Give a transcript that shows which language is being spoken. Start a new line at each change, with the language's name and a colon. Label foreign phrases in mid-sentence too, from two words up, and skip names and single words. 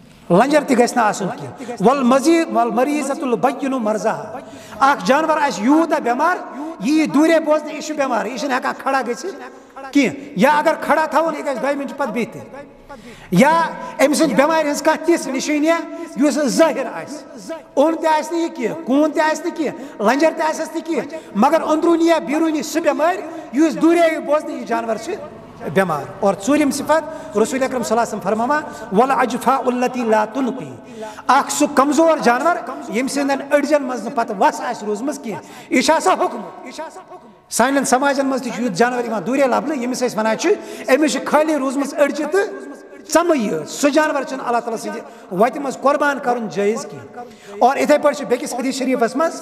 Kashmiri: لنجر تہ گژھِ نہٕ آسُن کینٛہہ
Arabic: والمزید والمریضۃ البین مرضاها
Kashmiri: اکھ جانور آسہِ یوٗتاہ بٮ۪مار یہِ یی دوٗرے بوزنہٕ یہِ چھُ بٮ۪مار یہِ چھُنہٕ ہٮ۪کان کھڑا گٔژھِتھ کینٛہہ یا اگر کھڑا تھاوون یہِ گژھِ 2 مِنٹہِ پتہٕ بِہتھٕے یا أمۍ سٕنٛدِ بٮ۪مارِ ہٕنٛز کانٛہہ تِژھ نِشٲنیا یُس ظٲہِر آسہِ اوٚن تہِ آسہِ نہٕ یہِ کینٛہہ کوٗن تہِ آسہِ نہٕ کینٛہہ لنجر تہِ آسٮ۪س نہٕ کینٛہہ مگر أنٛدروٗنی یا بیروٗنی سُہ بٮ۪مٲرۍ یُس دوٗرے یی بوزنہٕ یہِ جانور چھِ بٮ۪مار اور ژوٗرِم صفت رسول اکرم
Arabic: صلی اللہ علیہ
Kashmiri: وسلم فرماوان
Arabic: والعجفاء التي لا تنقي
Kashmiri: اکھ سُہ کمزور جانور ییٚمہِ سٕنٛدٮ۪ن أڈجن منٛز نہٕ پتہٕ وس آسہِ روٗزمٕژ کینٛہہ یہِ چھُ آسان حُکمُت سانٮ۪ن سماجن منٛز تہِ چھُ یُتھ جانور یِوان دوٗرے لبنہٕ ییٚمِس أسۍ ونان چھِ أمِس چھِ خٲلی روٗزمٕژ أڈجہِ تہٕ ژمٕے یٲژ سُہ جانور چھُنہٕ
Arabic: اللہ تعالیٰ
Kashmiri: سٕنٛدِ وتہِ منٛز قۄربان کرُن جٲیز کینٛہہ اور یِتھے پٲٹھۍ چھُ بیٚکِس حدیث شریٖفس منٛز